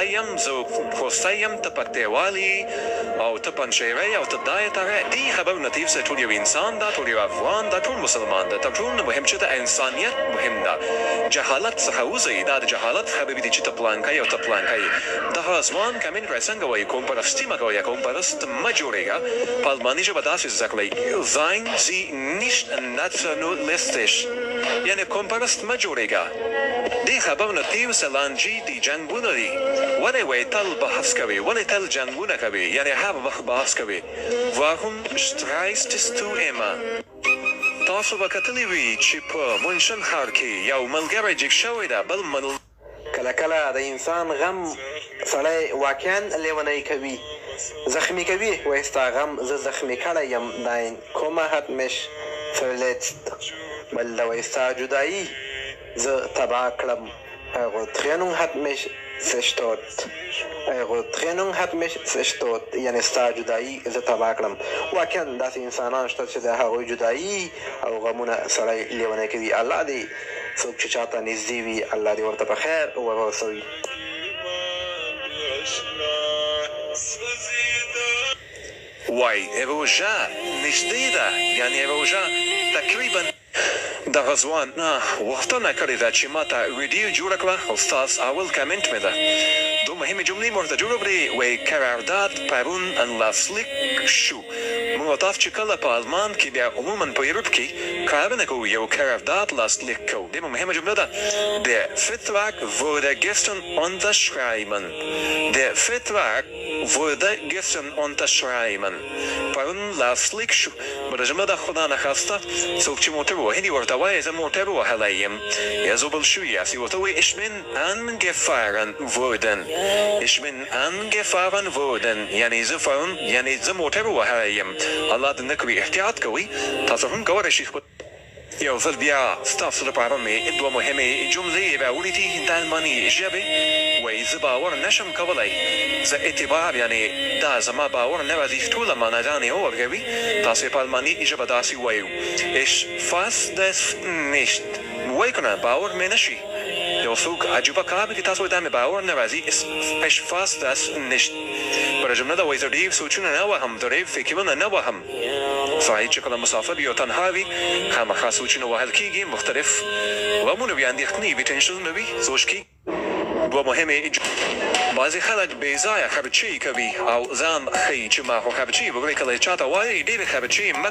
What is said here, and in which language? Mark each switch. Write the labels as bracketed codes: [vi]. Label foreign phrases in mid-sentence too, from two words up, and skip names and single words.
[ps] یم زه خوستی یم ته پکتیوال یې او ته پنجشیری او ته دا یې تغه دې خبرونه ته یو ټول یو انسان ده ټول یو افغان ده ټول مسلمان ده تر ټولو نه مهم چې د انسانیت مهم ده جهالت څخه وځئ دا د جهالت خبرې دي چې ته پلانکی او ته پلانکی دغه ځوان کمین کړی څنګه وایي کوم پرستي مه کوئ یا کوم پرست مه جوړېږه په الماني ژبه داسې زده کړئ [de] seien Sie nicht nationalistisch [ps] یعنی کوم پرست مه جوړېږه دې خبرونه تیو سلانجي دي جنګونه دي ولې وایي تل بحث کوي ولې تل جنګونه کوي یعنی هر وخت بحث کوي [de] warum streitest du immer [ps] تاسو به کتلی وي چې په منشن ښار کې یو ملګری جګ شوی ده بل کله کله د انسان غم سړی واقعا لیونی کوي زخمی کوي وایي ستا غم زه زخمی کړی یم [de] dein Kummer hat mich verletzt [ps] بل د وایي ستا جدایي زه تباه کړم [de] eure Trennung hat mich [ps] zerstört یعنی ستا جدایي زه تباه کړم واقعا داسې انسانان شته چې د هغوی جدایي او غمونه سړی لیونی کوي الله دې څوک چې چاته نږدې وي الله دې ورته په خیر ورسوي وای روژه نږدې ده یعنی روژه تقریبا دغه ځوان غوښتنه کړې ده چې ما ته ویډیو جوړه کړه او ستاسو اول کمنټ مې ده دو مهمې جملې مو ورته جوړه کړې وایي قرارداد پرون لاسلیک شو موږ تاسو چې کله په آلمان کې بیا عموما په یوروپ کې کارونه کوو یو قرارداد لاسلیک کوو دې مهمه جمله ده [de] Der Vertrag wurde gestern [ps] unterschrieben پرون لاسلیک شو بله جمله ده خدا نخواسته څوک چې موټر وهلي ورته وایي زه موټر وهلی یم یا زوبل شوي یاستې ورته وایي [de] ich bin angefahren worden [ps] یعنی زه پرون یعنی زه موټر وهلی یم الله دې نه کړي احتیاط کوئ تاسو هم کولی شئ یو ځل بیا ستاسو لپاره مې دوه مهمې جملې راولیدې د الماني ژبې وایي زه باور نشم کولی زه اعتبار یعنی دا زما باور نه راځي ټوله معناګانې وورګوي تاسو په الماني ژبه داسې وایو [de] ich fasse das nicht [ps] وایي که نه باور مې نشي یو څوک عجیبه کار وکړي تاسو دا مې باور نه راځي [de] ich fasse das nicht [ps] بله جمله ده وایي زه ډېر سوچونه نه وهم زه ډېر فکرونه نه وهم صحیح چې کله مسافر یا تنها وي خامخا سوچونه وهل کېږي مختلف غمونه وي اندېښنې وي ټینشنونه وي سوچ کېږي دوه مهمه بعضې خلک بې ځایه خرچې کوي او ځان ښیي چې ما خو خرچې وکړئ کله چاته وایئ ډېرې خرچې مه